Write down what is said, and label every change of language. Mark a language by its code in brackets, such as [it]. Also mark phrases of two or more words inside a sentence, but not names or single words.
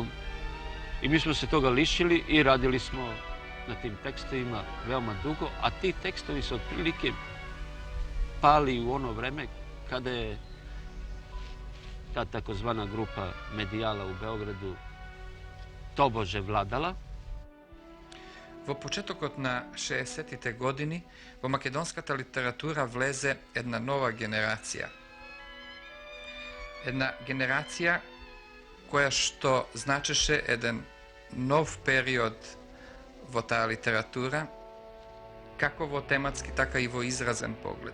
[sr] I mi smo se toga lišili i radili smo na tim tekstovima veoma dugo, a ti tekstovi su otprilike pali u ono vreme kada je ta takozvana grupa Medijala u Beogradu tobože vladala. [mk] Во почетокот на 60-тите години во македонската литература влезе една нова генерација. Една генерација која што значеше еден нов период во таа литература, како во тематски, така и во изразен поглед.